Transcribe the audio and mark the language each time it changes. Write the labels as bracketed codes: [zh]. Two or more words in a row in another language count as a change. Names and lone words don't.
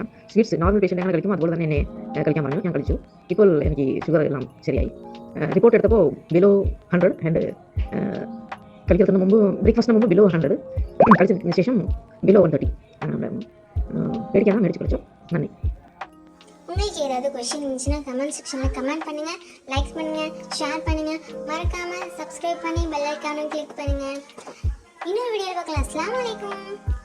[en] sweets normal patient [ml] അങ്ങനെ കഴിക്കും, അതുപോലെ തന്നെ എന്നെ കഴിക്കാൻ പറഞ്ഞു. ഞാൻ കഴിച്ചു. ഇപ്പോൾ എനിക്ക് ഷുഗർ എല്ലാം ശരിയായി. റിപ്പോർട്ട് എടുത്തപ്പോൾ ബിലോ 100 ആൻഡ് കഴിക്കുന്നതിന് മുമ്പ് ബ്രേക്ക്ഫാസ്റ്റിന് മുമ്പ് ബിലോ 100, കഴിച്ചതിന് ശേഷം ബിലോ 130 പേടിക്കണം, മേടിച്ച് കഴിച്ചോ. നന്ദി. [ta] உங்களுக்கு ஏதாவது கொஸ்டின் இருந்துச்சுன்னா [en] comment section [ta] கமெண்ட் பண்ணுங்கள், லைக் பண்ணுங்கள், ஷேர் பண்ணுங்கள், மறக்காமல் சப்ஸ்கிரைப் பண்ணி [en] bell icon [ta] கிளிக் பண்ணுங்கள். இன்னொரு வீடியோ பார்க்கலாம். [ar] السلام عليكم.